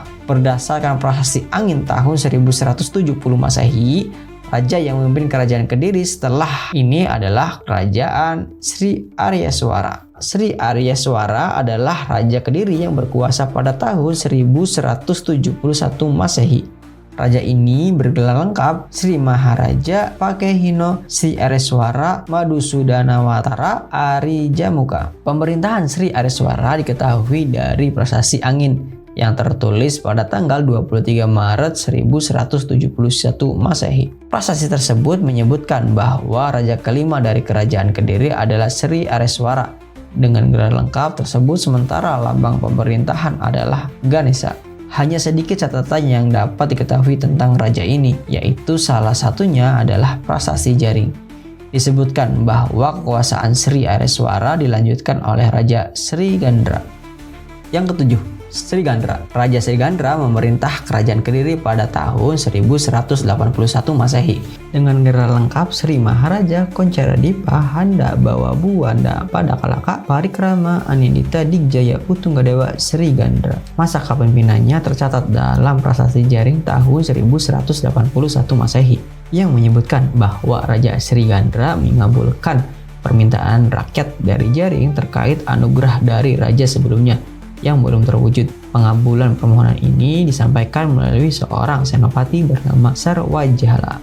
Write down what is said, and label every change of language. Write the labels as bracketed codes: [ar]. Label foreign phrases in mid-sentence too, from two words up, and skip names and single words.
[id] Berdasarkan prasasti angin tahun 1170 Masehi, raja yang memimpin kerajaan Kediri setelah ini adalah Kerajaan Sri Aryaswara. Sri Aryaswara adalah raja Kediri yang berkuasa pada tahun 1171 Masehi. Raja ini bergelar lengkap Sri Maharaja Pakehino Sri Aryaswara Madusudanawatara Arijamuka. Pemerintahan Sri Aryaswara diketahui dari prasasti angin yang tertulis pada tanggal 23 Maret 1171 Masehi. Prasasti tersebut menyebutkan bahwa raja kelima dari kerajaan Kediri adalah Sri Aryaswara. Dengan gelar lengkap tersebut, sementara lambang pemerintahan adalah Ganesha. Hanya sedikit catatan yang dapat diketahui tentang raja ini, yaitu salah satunya adalah prasasti Jaring. Disebutkan bahwa kekuasaan Sri Aryaswara dilanjutkan oleh Raja Sri Gandra. Yang ketujuh, Sri Gandra. Raja Sri Gandra memerintah kerajaan Kediri pada tahun 1181 Masehi dengan gelar lengkap Sri Maharaja Koncaradipa Handa Bawa Buanda Padakalaka Parikrama Anindita Digjaya Utunggadewa Sri Gandra. Masa kepemimpinannya tercatat dalam prasasti Jaring tahun 1181 Masehi yang menyebutkan bahwa Raja Sri Gandra mengabulkan permintaan rakyat dari Jaring terkait anugerah dari raja sebelumnya yang belum terwujud. Pengabulan permohonan ini disampaikan melalui seorang senopati bernama Sarwajala.